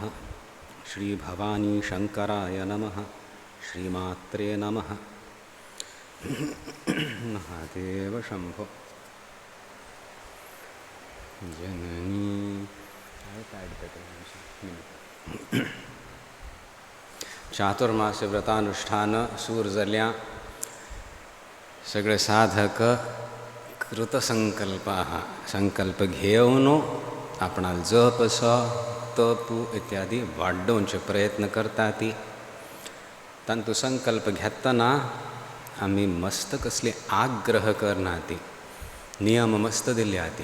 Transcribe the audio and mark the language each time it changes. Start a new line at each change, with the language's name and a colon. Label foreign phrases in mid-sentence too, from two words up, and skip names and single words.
Sanskrit: श्रीभवानी शङ्कराय नमः। श्रीमात्रे नमः। महादेव शंभो।
Konkani: जननी चातुर्मास्य व्रतानुष्ठान सूर जाल्या सगळे साधक कृतसंकल्पा संकल्प घेवन आपणाल जप तप इत्यादी वाढवचे प्रयत्न करतात. तांतू संकल्प घेतना आम्ही मस्त कसले आग्रह करनाती नियम मस्त दिल्याती.